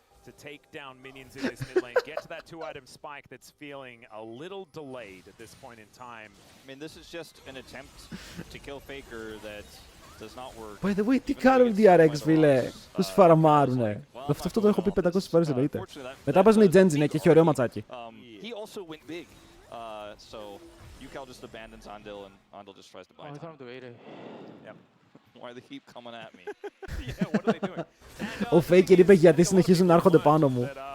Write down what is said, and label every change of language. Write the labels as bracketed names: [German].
[English] To take down minions in this mid lane, get to that 2-item spike that's feeling a little delayed at this point in time. I mean, this is just an attempt to kill Faker that does not work. By the way, [Greek] τι κάνουν οι DRX, φίλε. Τους φαραμάρουνε. Αυτό το έχω πει 500 φορές, εννοείται. Μετά παίζουν οι Genji, ναι, και έχει ωραίο ματσάκι. [English] He also went big, so Yukal just abandons Andil and Andil just tries to buy time. Yep. Why they keep coming at me? Yeah, what are they doing? [Greek] Ο Faker είπε γιατί συνεχίζουν να έρχονται πάνω μου.